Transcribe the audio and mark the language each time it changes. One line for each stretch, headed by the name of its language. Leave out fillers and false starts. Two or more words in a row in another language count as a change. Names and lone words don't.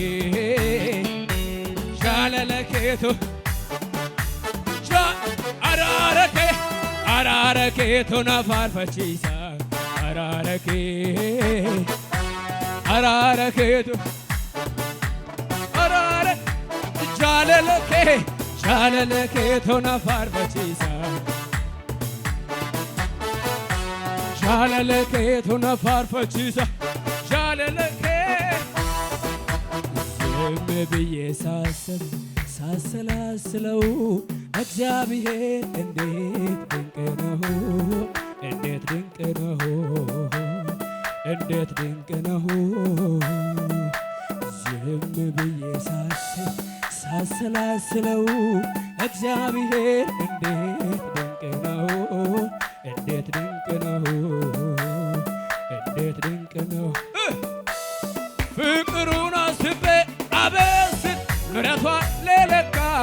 Oromo: keetu araara keetu na faarfachiisa araara keetu araara jaalala keetu na faarfachiisa jaalala keetu na faarfachiisa jaalala kee
Amharic: ዝም ብዬ ሳሰላስለው እግዚአብሔር እንዴት ድንቅ ነው እንዴት ድንቅ ነው እንዴት ድንቅ ነው ዝም ብዬ ሳሰላስለው እግዚአብሔር እንዴት ድንቅ ነው እንዴት ድንቅ ነው እንዴት ድንቅ ነው ፍቅሩን አስቤ አቤት ምሕረቷን ለለካ